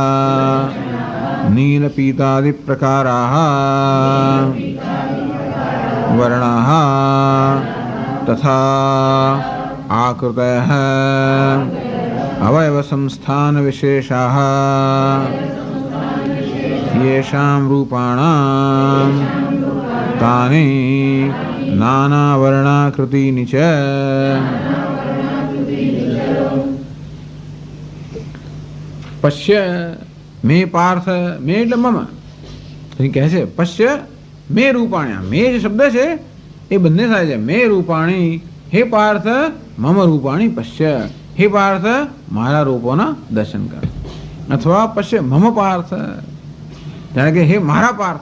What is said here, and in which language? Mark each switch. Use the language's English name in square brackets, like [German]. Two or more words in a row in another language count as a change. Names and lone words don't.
[Sanskrit] नीलपीतादि प्रकाराः वर्णाः तथा आकृतयः अवयव संस्थान विशेषाः येषां रूपाणां तानि नानावर्णाकृतीनि च. पश्य मे पार्थ, मे એટલે મમ. [Gujarati] કહે છે [Sanskrit] પશ્ય મે રૂપાણ્યા, [Gujarati] મે જે શબ્દ છે એ બંને થાય છે. [Sanskrit] મે રૂપાણી, હે પાર્થ મમ રૂપાણી પશ્ય, [Gujarati] હે પાર્થ મારા રૂપોના દર્શન કર. અથવા [Sanskrit] પશ્ય મમ પાર્થ, [Gujarati] જાણે કે હે મારા પાર્થ.